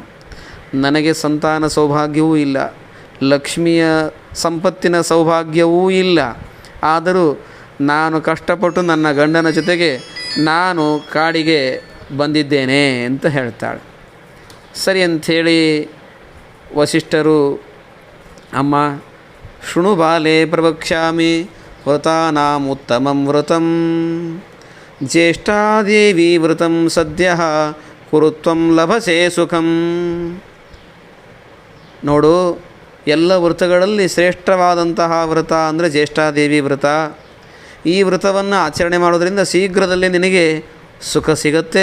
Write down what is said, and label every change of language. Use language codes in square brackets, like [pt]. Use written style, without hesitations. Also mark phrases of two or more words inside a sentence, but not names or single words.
[kn] ನನಗೆ ಸಂತಾನ ಸೌಭಾಗ್ಯವೂ ಇಲ್ಲ, ಲಕ್ಷ್ಮಿಯ ಸಂಪತ್ತಿನ ಸೌಭಾಗ್ಯವೂ ಇಲ್ಲ. ಆದರೂ ನಾನು ಕಷ್ಟಪಟ್ಟು ನನ್ನ ಗಂಡನ ಜೊತೆಗೆ ನಾನು ಕಾಡಿಗೆ ಬಂದಿದ್ದೇನೆ ಅಂತ ಹೇಳ್ತಾಳೆ. ಸರಿ ಅಂಥೇಳಿ ವಸಿಷ್ಠರು, ಅಮ್ಮ [sa] ಶೃಣು ಬಾಲೆ ಪ್ರವಕ್ಷ್ಯಾಮಿ ವ್ರತಾನಾಂ ಉತ್ತಮಂ ವ್ರತಂ ಜ್ಯೇಷ್ಠಾದೇವಿ ವ್ರತಂ ಸದ್ಯ ಕುರುತ್ವಂ ಲಭಸೆ ಸುಖಂ. [kn] ನೋಡು, ಎಲ್ಲ ವ್ರತಗಳಲ್ಲಿ ಶ್ರೇಷ್ಠವಾದಂತಹ ವ್ರತ ಅಂದರೆ ಜ್ಯೇಷ್ಠಾದೇವಿ ವ್ರತ. ಈ ವ್ರತವನ್ನು ಆಚರಣೆ ಮಾಡೋದರಿಂದ ಶೀಘ್ರದಲ್ಲೇ ನಿನಗೆ ಸುಖ ಸಿಗತ್ತೆ.